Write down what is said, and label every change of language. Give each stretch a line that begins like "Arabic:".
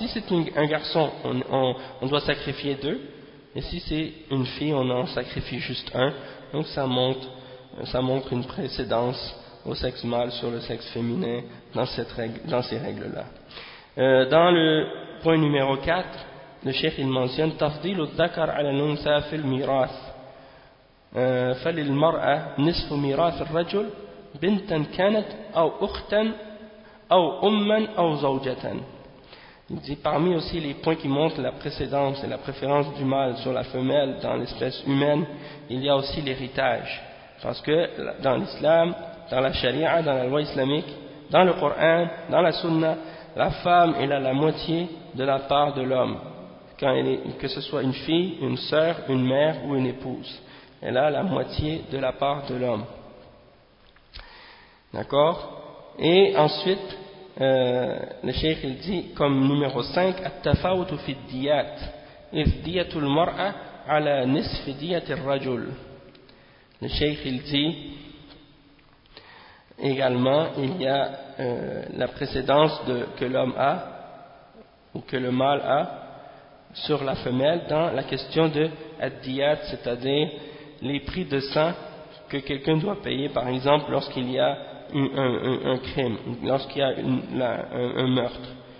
French: Si c'est un garçon, on doit sacrifier deux, et si c'est une fille, on en sacrifie juste un. Donc ça montre une précédence au sexe mâle sur le sexe féminin dans ces règles-là. Dans le point numéro 4, le cheikh il mentionne
Arabic: تفضيل الذكر على الأنثى في الميراث فللمرأة نصف ميراث الرجل بنتا كانت أو أختا أو أما أو زوجة.
French: Il dit parmi aussi les points qui montrent la précédence et la préférence du mâle sur la femelle dans l'espèce humaine, il y a aussi l'héritage. Parce que dans l'islam, dans la charia, dans la loi islamique, dans le Coran, dans la sunna, la femme, elle a la moitié de la part de l'homme. Que ce soit une fille, une sœur, une mère ou une épouse, elle a la moitié de la part de l'homme. D'accord ? Et ensuite, le cheikh il dit comme numéro 5,
Arabic: التفاوت في الديات إذ دية المرأة على نصف دية الرجل.
French: Le cheikh il dit également, il y a la précédence que l'homme a, ou que le mâle a, sur la femelle dans la question de ad-diyat, c'est-à-dire les prix de sang que quelqu'un doit payer, par exemple, lorsqu'il y a un crime, lorsqu'il y a un meurtre.